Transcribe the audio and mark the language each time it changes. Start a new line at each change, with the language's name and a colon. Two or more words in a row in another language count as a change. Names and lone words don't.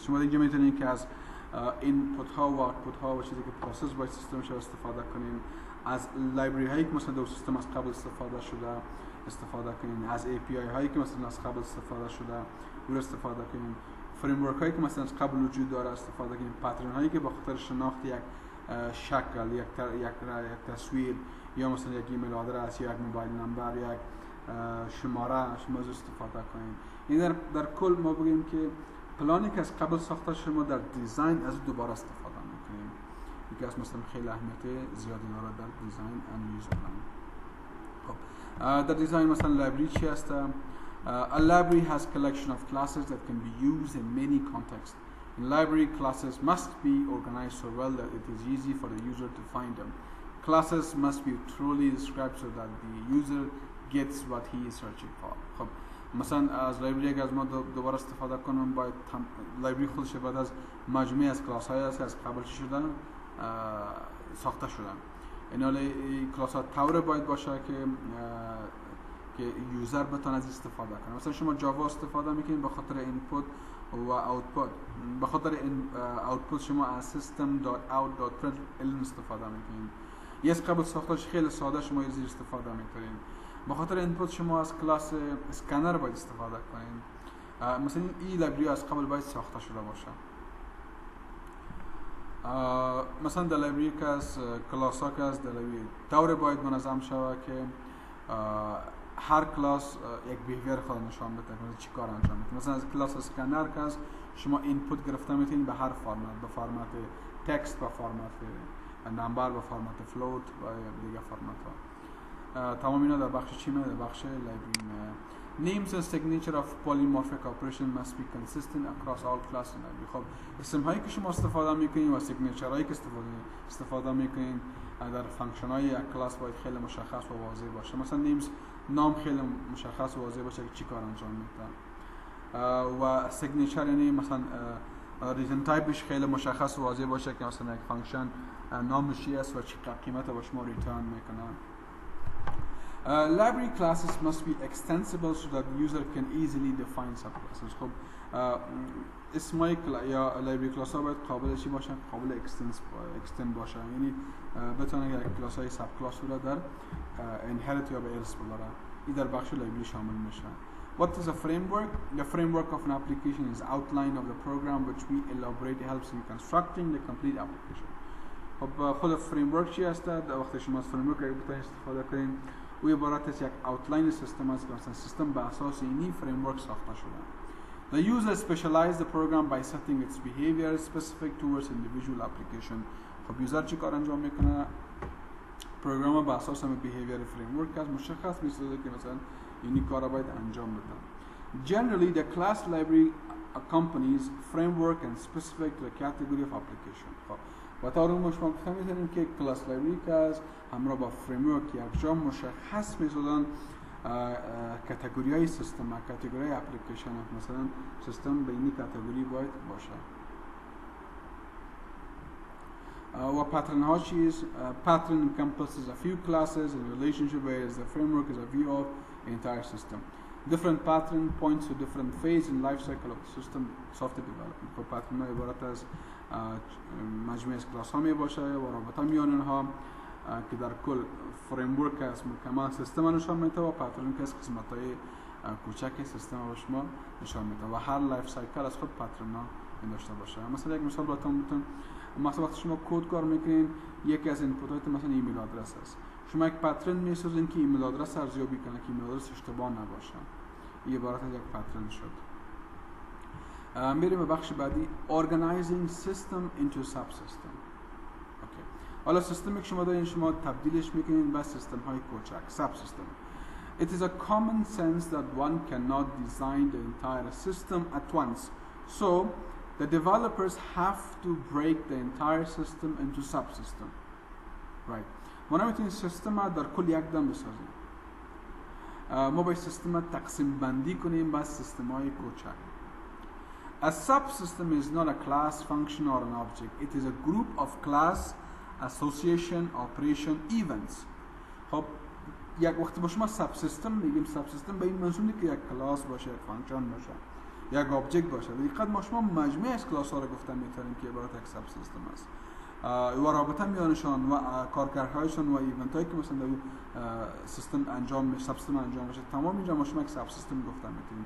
Persian: شما اینجا میتونید که از اینپوت ها و آوتپوت ها و چیزی که پروسس باید سیستم شده استفاده کنید، از لایبرری هایی که مثلا در سیستم از قبل استفاده کنید، از API هایی که مثلا از قبل استفاده شده او را استفاده کنید، فریم ورک هایی که مثلا از قبل وجود داره استفاده کنید، پترن هایی که به خاطر شناخت یک شکل، یک تصویر یا مثلا یک
English: email address
Persian: یا یک
English: mobile number,
Persian: یک شماره شما از استفاده کنید. این در کل ما بگیم که پلانی که از قبل ساخته شما در دیزاین از دوباره استفاده میکنید. یکی از مثلا خیلی اهمیت زیادی داره در دیزاین
English: and use plan.
Persian: خب در دیزاین مثلا لایبرری چی هست؟
English: A library has collection of classes that can be used in many contexts. In library, classes must be organized so well that it is easy for the user to find them. Classes must be truly described so that the user gets what he is searching for.
Persian: خب مثلا از لایبرری اگر از ما دوباره استفاده کنم، باید لایبرری خودش باید از مجموعه از کلاس های است از قبل شدن ساخته شدن. این کلاس ها طور باید باشه که یوزر بتونه از استفاده کنه. مثلا شما جاوا استفاده میکنید به خاطر اینپوت و آوتپوت، به خاطر این آوتپوت شما از system.out.println استفاده میکنید. یه از قبل ساختش خیلی ساده شما از استفاده میکنید. به خاطر اینپوت شما از کلاس اسکنر باید استفاده کنید. مثلا این لایبرری از قبل باید ساخته شده باشه. مثلا در لایبرری که از کلاس ها که از در لایبرری طور باید منظم شود که هر کلاس یک بیهیویر خود نشان بده، مثلا چی کار انجام میده. مثلا از کلاس اسکنر که از شما اینپوت گرفته میتونید به هر فرمت، به فرمت تکست، به فرمت نمبر، به فرمت فلوت و دیگه فرمت ها. تمام اینا در بخش چی میاد؟ در بخش لایبرری میاد.
English: Names and signature of polymorphic operation must be consistent across all classes in library.
Persian: خب اسم هایی که شما استفاده میکنید و سیگنیچر هایی که استفاده میکنید در فانکشن های یک کلاس باید خیلی مشخص و واضح باشه. مثلا نیمز نام خیلی مشخص و واضح باشه که چی کار انجام میده و سیگنیچر یعنی مثلا ریزن تایپش خیلی مشخص و واضح باشه که مثلا یک فانکشن نامش چی است و چی قیمت با شما ریترن میکنه.
English: Library classes must be extensible so that the user can easily define subclasses.
Persian: خب اسمای یا
English: library class
Persian: ها باید قابل چی باشن؟ قابل extend باشن، یعنی بتونه که کلاس های ساب کلاس رو در inherit یا به ارث ببره. این در بخش library شامل میشه.
English: What is a framework? The framework of an application is outline of the program which we elaborate helps in constructing the complete application.
Persian: خب خود framework چی هست؟ وقتی شما از framework بتونید استفاده کنید و عبارت از یک outline سیستم است که مثلا سیستم به اساس اینی framework ساخته شده.
English: The user specializes the program by setting its behavior specific towards individual application.
Persian: خب یوزر چی کار انجام میکنه؟ پروگرام به اساس هم
English: behavior framework
Persian: از مشخص میسازه که مثلا اینی کارا باید انجام بده.
English: Generally the class library accompanies framework and specific to the category of application.
Persian: خب و تا رو شما گفتم میتونیم که
English: class library
Persian: که از همراه با framework یک جا مشخص میسازن کاتگوری های سیستم، کاتگوری های اپلیکیشن، مثلا سیستم به این کاتگوری باید باشه. و پترن ها چیز؟
English: pattern encompasses a few classes in relationship whereas the framework is a view of the entire system. Different pattern points to different phase in life cycle of the system software development.
Persian: خب پترن ها عبارت از مجموعه از کلاس ها می باشه و رابطه میان اونها که در کل framework از مکمل سیستم نشان میده و پترن که از قسمت های کوچک سیستم رو شما نشان میده و هر
English: life cycle
Persian: از خود پترن ها داشته باشه. مثلا یک مثال براتون بتونم، مثلا وقتی شما کد کار میکنین یکی از اینپوت هایت مثلا
English: email address
Persian: است، شما یک پترن میسازین که
English: email address
Persian: ارزیابی کنه که
English: email address
Persian: اشتباه نباشه. این عبارت از یک پترن شد. میریم به بخش بعدی
English: organizing system into subsystem.
Persian: اوکی. حالا سیستمی که شما دارین شما تبدیلش میکنین به سیستم های کوچک، ساب سیستم.
English: It is a common sense that one cannot design the entire system at once. So the developers have to break the entire system into subsystem. Right.
Persian: ما نمیتونیم سیستم در کل یک دم بسازیم. ما باید سیستم تقسیم بندی کنیم به سیستم های کوچک.
English: A subsystem is not a class, function or an object. It is a group of class, association, operation, events.
Persian: خب یک وقتی با شما ساب سیستم میگیم، ساب سیستم به این منظور که یک کلاس باشه، یک فانکشن باشه، یک آبجکت باشه. دقیقاً ما شما مجموعه از کلاس ها رو گفتن میتونیم که عبارت یک ساب سیستم است. و رابطه میانشان و کارکردهایشان و ایونت هایی که مثلا در سیستم انجام ساب سیستم انجام میشه، تمام اینجا ما شما یک ساب سیستم گفتن میتونیم.